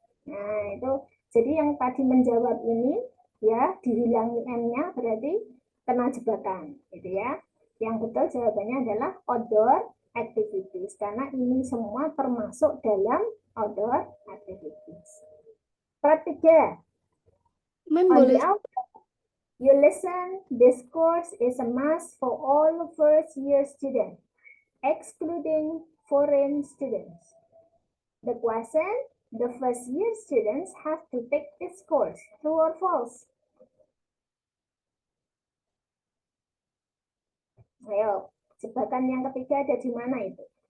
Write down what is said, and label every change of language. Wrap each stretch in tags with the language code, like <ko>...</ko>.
<id>Nah, itu jadi yang tadi menjawab ini ya dihilangi M-nya berarti kena jebakan, gitu ya. Yang betul jawabannya adalah outdoor activities karena ini semua termasuk dalam outdoor activities.</id> <en>Part 3. Mem On the boleh outdoor, you listen. This course is a must for all first-year students, excluding foreign students. The question, the first year students have to take this course, true or false?</en> <id>Ayo, jebakan yang ketiga ada di mana itu?</id>